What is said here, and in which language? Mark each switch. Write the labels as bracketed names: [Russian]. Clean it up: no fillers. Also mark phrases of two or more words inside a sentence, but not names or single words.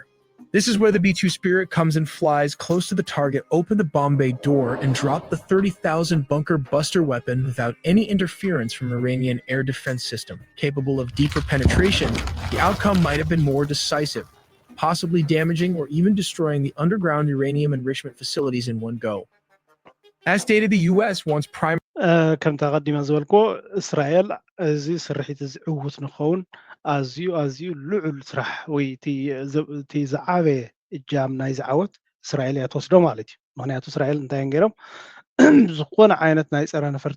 [English] This is where the B-2 Spirit comes and flies close to the target, open the bomb bay door, and drop the 30,000 bunker buster weapon without any interference from Iranian air defense system. Capable of deeper penetration, the outcome might have been more decisive, possibly damaging or even destroying the underground uranium enrichment facilities in one go. As stated, the U.S. wants prime [Tigrinya] ከም ተቐዲመ ዝበልኮ እስራኤል እዚ ስርሒት እዚ ዕውት ንኸውን ኣዝዩ ልዑል ስራሕ ወይ እቲ ዝዓበየ እጃም ናይ ዝዓወት እስራኤል እያ ትወስዶ ማለት እዩ ምክንያቱ እስራኤል እንታይ ገይሮም ዝኾነ ዓይነት ናይ ፀረ ነፈርቲ